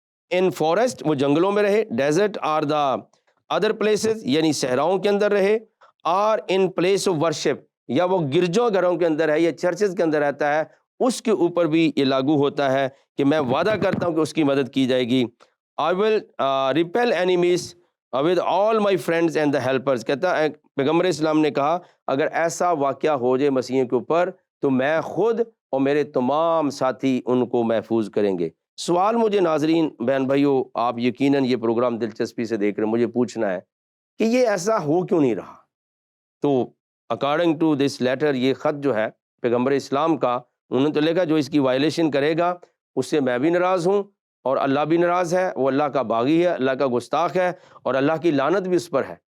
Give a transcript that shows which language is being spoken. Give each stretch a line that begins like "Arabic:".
English: in forest,
Urdu: وہ جنگلوں میں رہے،
English: desert are the other places,
Urdu: یعنی صحراؤں کے اندر رہے، اور
English: in place of worship,
Urdu: یا وہ گرجوں گھروں کے اندر ہے یا چرچز کے اندر رہتا ہے، اس کے اوپر بھی یہ لاگو ہوتا ہے کہ میں وعدہ کرتا ہوں کہ اس کی مدد کی جائے گی.
English: I will repel enemies with all my friends and the helpers.
Urdu: کہتا ہے پیغمبر اسلام نے کہا اگر ایسا واقعہ ہو جائے مسیحیوں کے اوپر تو میں خود اور میرے تمام ساتھی ان کو محفوظ کریں گے. سوال مجھے ناظرین بہن بھائیو، آپ یقیناً یہ پروگرام دلچسپی سے دیکھ رہے ہیں، مجھے پوچھنا ہے کہ یہ ایسا ہو کیوں نہیں رہا؟ تو
English: according to this letter,
Urdu: یہ خط جو ہے پیغمبر اسلام کا، انہوں نے تو لکھا جو اس کی وائلیشن کرے گا اس سے میں بھی ناراض ہوں اور اللہ بھی ناراض ہے، وہ اللہ کا باغی ہے، اللہ کا گستاخ ہے، اور اللہ کی لعنت بھی اس پر ہے.